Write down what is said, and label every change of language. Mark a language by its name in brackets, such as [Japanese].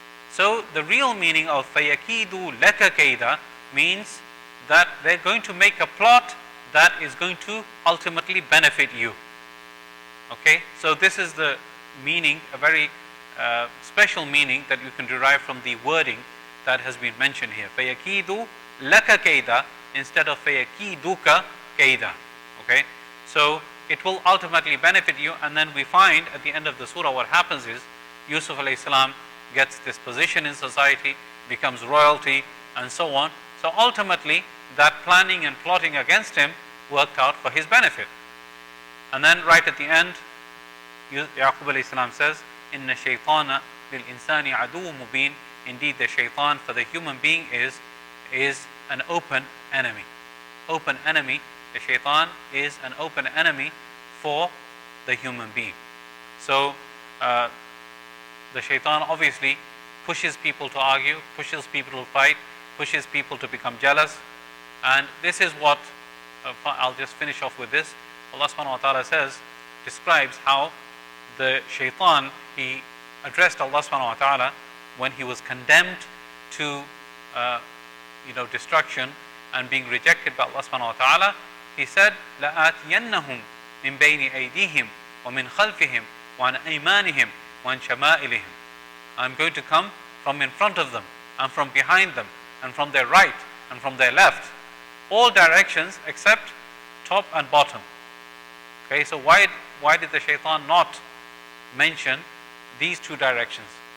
[English] So the real meaning of [Arabic] فَيَكِيدُوا لَكَ كَيْدًا [English] means that they're going to make a plot that is going to ultimately benefit you. Okay, so this is the meaning, a very special meaning that you can derive from the wording that has been mentioned here. [Arabic] فَيَكِيدُوا لَكَ كَيْدًا [English] instead of [Arabic] فَيَكِيدُكَ كَيْدًا. [English] Okay, so it will ultimately benefit you, and then we find at the end of the surah what happens is Yusuf alayhi salam gets this position in society, becomes royalty, and so on. So ultimately, that planning and plotting against him worked out for his benefit. And then right at the end, Yaqub alayhi salam says, [Arabic] إِنَّ الشَّيْطَانَ لِلْإِنسَانِ عَدُوٌّ مُبِينٌ, [English] indeed the shaitan for the human being is an open enemy. Open enemy, the shaitan is an open enemy for the human being. So the shaitan obviously pushes people to argue, pushes people to fight, pushes people to become jealous. And this is what, I'll just finish off with this. Allah subhanahu wa ta'ala says, describes how the shaitan, he addressed Allah subhanahu wa ta'ala when he was condemned to destruction and being rejected by Allah subhanahu wa ta'ala. He said, [Arabic] لَآتِيَنَّهُمْ مِنْ بَيْنِ أَيْدِيهِمْ وَمِنْ خَلْفِهِمْ وَعَنْ أَيْمَانِهِمْ وَعَنْ شَمَائِلِهِمْ. [English] I'm going to come from in front of them, and from behind them, and from their right, and from their left. All directions except top and bottom. Okay, so why did the shaitan not mention these two directions?